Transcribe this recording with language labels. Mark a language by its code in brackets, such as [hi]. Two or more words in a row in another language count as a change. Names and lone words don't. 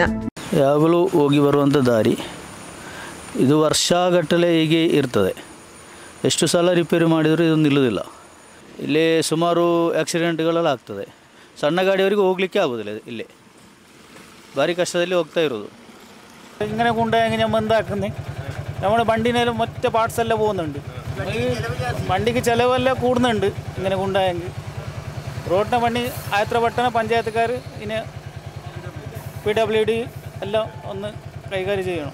[kn] ಯಾವಾಗಲೂ ಹೋಗಿ ಬರುವಂಥ ದಾರಿ ಇದು ವರ್ಷಗಟ್ಟಲೆ ಹೀಗೆ ಇರ್ತದೆ. ಎಷ್ಟು ಸಲ ರಿಪೇರಿ ಮಾಡಿದರೂ ಇದು ನಿಲ್ಲುವುದಿಲ್ಲ. ಇಲ್ಲಿ ಸುಮಾರು ಆಕ್ಸಿಡೆಂಟ್ಗಳೆಲ್ಲ ಆಗ್ತದೆ. ಸಣ್ಣ ಗಾಡಿಯವರಿಗೆ ಹೋಗಲಿಕ್ಕೆ ಆಗೋದಿಲ್ಲ. ಇಲ್ಲಿ ಭಾರಿ ಕಷ್ಟದಲ್ಲಿ ಹೋಗ್ತಾ ഇರೋದು. [ml] ഇങ്ങനെ കൊണ്ടുപോയി ഞാൻ ബന്ധാക്കുന്നേ. നമ്മുടെ വണ്ടിനേലും മറ്റേ പാർട്സ് എല്ലാം പോകുന്നുണ്ട്. വണ്ടിക്ക് ചിലവെല്ലാം കൂടുന്നുണ്ട് ഇങ്ങനെ കൊണ്ടുപോയെങ്കിൽ. റോഡിൻ്റെ പണി ആയത്രപട്ടണ പഞ്ചായത്തുകാർ ഇതിന് PWD എല്ലാം ഒന്ന് കൈകാര്യം ചെയ്യണം.